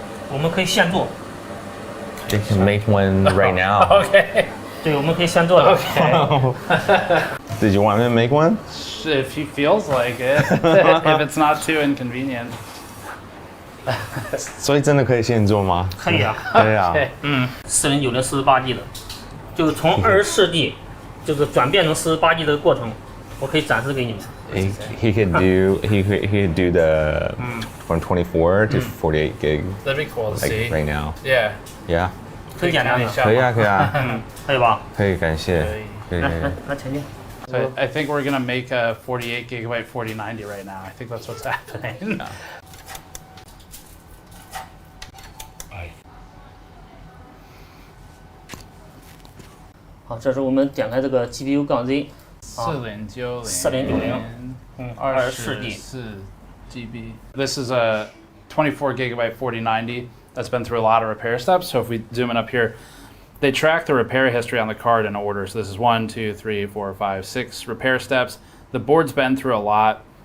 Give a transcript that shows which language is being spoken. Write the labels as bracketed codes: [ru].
[zh] 我们可以现做。 [en] They can make one right now. Okay. [zh] 对，我们可以现做的。 [en] Okay. Did you want me to make one? If he feels like it, if it's not too inconvenient. [zh] 所以真的可以现做吗？可以啊。可以啊。嗯，4090 48G 的，就是从24G 就是转变成48G 的过程，我可以展示给你们。 [en] He could do the from 24 to 48 gig. That'd be cool to like see. Right now. Yeah. Yeah. [zh] 很简单的。可以啊，可以啊。可以吧？可以，感谢。可以。来前进。 [en] So I think we're gonna make a 48 gigabyte 4090 right now. I think that's what's happening. [zh] 好，这是我们点开这个 GPU 杠 Z。 [en] 4090. 24G. GB. This is a 24 gigabyte 4090 that's been through a lot of repair steps. So if we zoom in up here, they track the repair history on the card in order. So this is 1, 2, 3, 4, 5, 6 repair steps. The board's been through a lot.